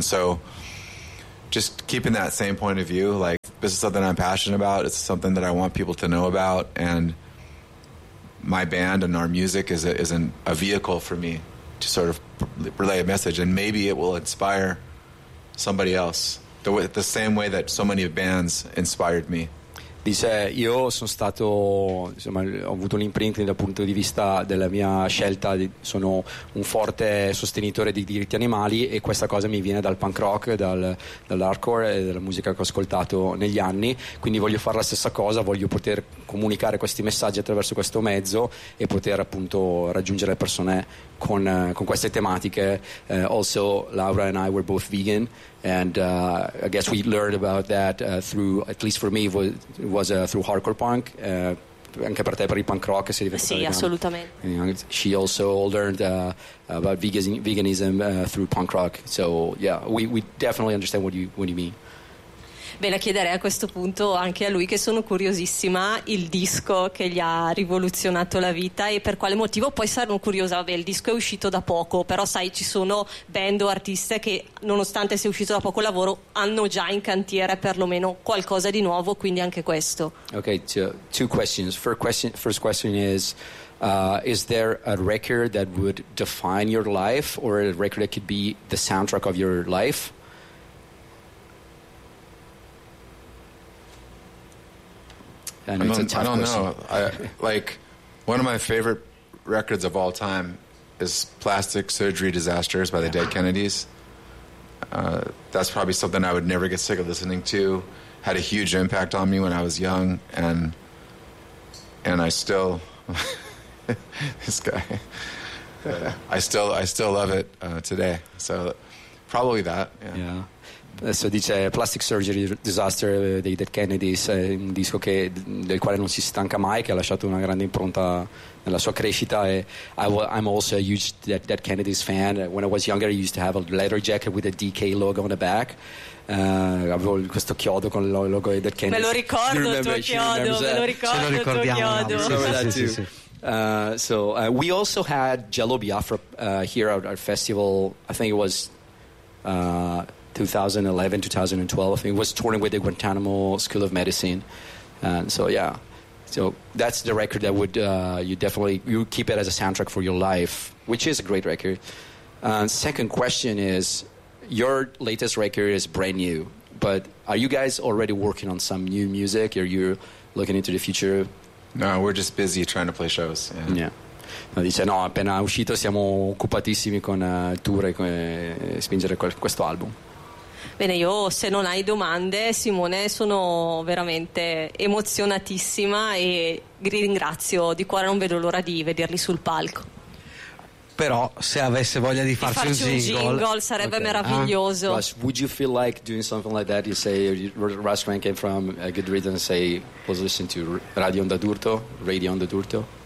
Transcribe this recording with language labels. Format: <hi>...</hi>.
<en>And so just keeping that same point of view, like, this is something I'm passionate about. It's something that I want people to know about. And my band and our music is a vehicle for me to sort of relay a message, and maybe it will inspire somebody else the same way that so many bands inspired me.</en> <it>Dice, io sono stato, insomma, ho avuto un imprinting dal punto di vista della mia scelta, sono un forte sostenitore dei diritti animali, e questa cosa mi viene dal punk rock, dall'hardcore e dalla musica che ho ascoltato negli anni, quindi voglio fare la stessa cosa, voglio poter comunicare questi messaggi attraverso questo mezzo e poter appunto raggiungere le persone con queste tematiche.</it> <en>Also, Laura and I were both vegan, and I guess we learned about that through, at least for me, was through hardcore punk.</en> <it>Anche per te, per il punk rock, sei diventato vegano. Sì, assolutamente.</it> <en>You know, she also learned about veganism through punk rock. So yeah, we definitely understand what you mean.</en> <it>Beh, la chiederei a questo punto anche a lui, che sono curiosissima, il disco che gli ha rivoluzionato la vita e per quale motivo. Poi sarò curiosa, vabbè, il disco è uscito da poco, però sai, ci sono band o artiste che, nonostante sia uscito da poco lavoro, hanno già in cantiere perlomeno qualcosa di nuovo, quindi anche questo.</it> <en>Ok, two questions. First question is, is there a record that would define your life, or a record that could be the soundtrack of your life? I don't know. One of my favorite records of all time is Plastic Surgery Disasters by the Dead Kennedys. That's probably something I would never get sick of listening to. Had a huge impact on me when I was young, and I still this guy. I still love it today. So probably that. Yeah.</en> <it>Adesso dice Plastic Surgery Disaster dei Dead Kennedys, un disco che, del quale non si stanca mai, che ha lasciato una grande impronta nella sua crescita.</it> <en>E I'm also a huge Dead Kennedys fan. When I was younger I used to have a leather jacket with a DK logo on the back.</en> <it>Avevo questo chiodo con il logo dei Dead Kennedys. Me lo ricordo, me lo ricordo.</it> <en>We also had Jello Biafra here at our festival. I think it was 2011, 2012, I think it was touring with the Guantanamo School of Medicine. And so, yeah. So that's the record that would, you keep it as a soundtrack for your life, which is a great record. Second question is, your latest record is brand new, but are you guys already working on some new music? Are you looking into the future? No, we're just busy trying to play shows. Yeah.</en> <it>No, dice no, appena uscito siamo occupatissimi con tour e spingere questo album. Bene, io, se non hai domande, Simone, sono veramente emozionatissima e vi ringrazio di cuore, non vedo l'ora di vederli sul palco. Però se avesse voglia di farci un jingle sarebbe okay. Meraviglioso. Ah.</it> <en>Would you feel like doing something like that? You say Russ Rankin came from Good Rhythm, say was listening to Radio Onda d'Urto?</en>